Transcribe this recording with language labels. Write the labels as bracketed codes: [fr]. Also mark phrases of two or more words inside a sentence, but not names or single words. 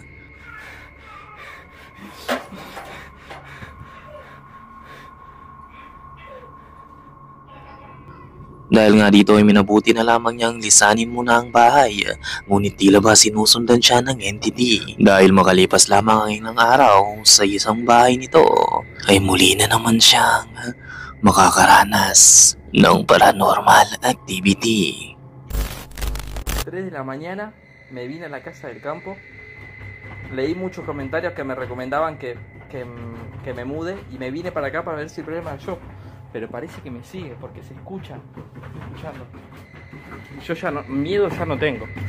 [tl] Dahil nga dito ay minabuti na lamang niyang lisanin muna ang bahay, ngunit tila ba sinusundan siya ng entity. Dahil makalipas lamang ang ilang araw sa isang bahay nito, ay muli na naman siyang makakaranas ng [en] paranormal activity. [es] 3 de la mañana me vine a la casa del campo. Leí muchos comentarios que me recomendaban que me mude y me vine para acá para ver si el problema era yo. Pero parece que me sigue porque se escucha. Estoy escuchando. Yo ya no, miedo ya no tengo.